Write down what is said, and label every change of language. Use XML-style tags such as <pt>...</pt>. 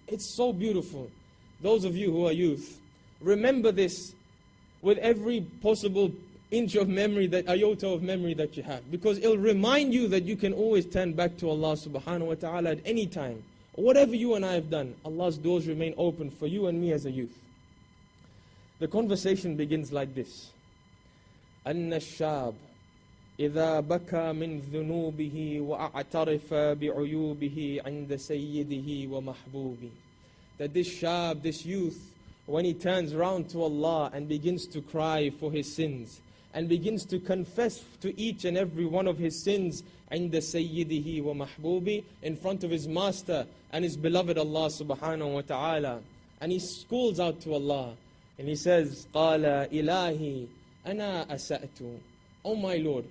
<en>It's so beautiful. Those of you who are youth, remember this with every possible inch of memory, that iota of memory that you have, because it'll remind you that you can always turn back to Allah subhanahu wa ta'ala at any time. Whatever you and I have done, Allah's doors remain open for you and me as a youth. The conversation begins like this.</en> <ar>أن الشاب إذا بكى من ذنوبه وأعترف بعيوبه عند سيده ومحبوبه.</ar> <en>That this shab, this youth, when he turns round to Allah and begins to cry for his sins, and begins to confess to each and every one of his sins</en> <ar>عند سيده ومحبوبه,</ar> <en>in front of his master and his beloved Allah subhanahu wa ta'ala, and he calls out to Allah and he says,</en> <ar>قال إلهي أنا أسأت.</ar> <en>Oh my Lord.</en>